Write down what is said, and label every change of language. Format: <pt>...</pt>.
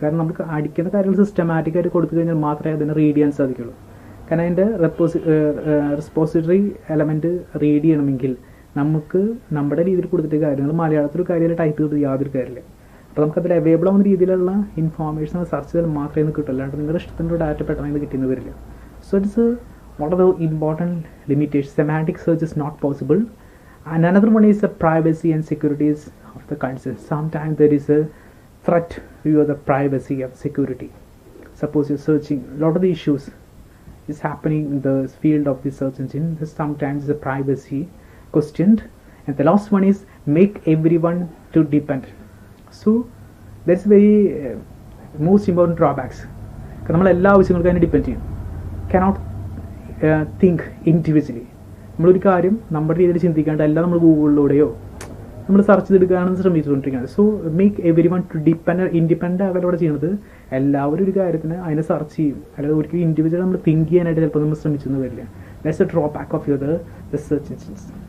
<ml>കാരണം നമുക്ക് അടിക്കുന്ന കാര്യങ്ങൾ സിസ്റ്റമാറ്റിക് ആയിട്ട് കൊടുത്തു കഴിഞ്ഞാൽ മാത്രമേ അതിനെ റീഡ് ചെയ്യാൻ സാധിക്കുള്ളൂ. കാരണം അതിൻ്റെ റെസ്പോസിറ്ററി എലമെൻറ്റ് റീഡ് ചെയ്യണമെങ്കിൽ നമുക്ക് നമ്മുടെ രീതിയിൽ കൊടുത്തിട്ട് കാര്യങ്ങൾ മലയാളത്തിൽ കാര്യത്തിൽ ടൈപ്പ് ചെയ്തിട്ട് യാതൊരു കാര്യമില്ല. അപ്പോൾ നമുക്കതിൽ അവൈലബിൾ ആവുന്ന രീതിയിലുള്ള ഇൻഫോർമേഷൻ സെർച്ച് ചെയ്താൽ മാത്രമേ ഇത് കിട്ടുള്ളൂ. അല്ലാണ്ട് നിങ്ങളുടെ ഇഷ്ടത്തിൻ്റെ ഡാറ്റ പെട്ടെന്ന് കിട്ടിയെന്ന് വരില്ല.</ml> <en>So it's what are the important limitations? Semantic search is not possible. And another one is the privacy and securities of the concept. Sometimes there is a threat to the privacy of security. Suppose you're searching, a lot of the issues is happening in the field of the search engine. There's sometimes the privacy questioned. And the last one is make everyone to depend. So that's very most important drawbacks.</en> <ml>കാരണം നമ്മൾ എല്ലാ ആവശ്യങ്ങൾക്കും അതിനെ depend ചെയ്യും.</ml> <en>cannot think individually.</en> <ml>നമ്മളൊരു കാര്യം നമ്മുടെ രീതിയിൽ ചിന്തിക്കാണ്ട് എല്ലാം നമ്മൾ ഗൂഗിളിലൂടെയോ നമ്മൾ സെർച്ച് ചെയ്തെടുക്കാനാണ് ശ്രമിച്ചുകൊണ്ടിരിക്കുന്നത്.</ml> <en>so make everyone to independent</en> <ml>ആകലോടെ ചെയ്യുന്നത് എല്ലാവരും ഒരു കാര്യത്തിന് അതിനെ സെർച്ച് ചെയ്യും. അല്ലാതെ ഒരിക്കലും ഇൻഡിവിജ്വൽ നമ്മൾ തിങ്ക് ചെയ്യാനായിട്ട് ചിലപ്പോൾ നമ്മൾ ശ്രമിച്ചെന്ന് വരില്ല.</ml> <en>That's a drawback of your the search engines.</en>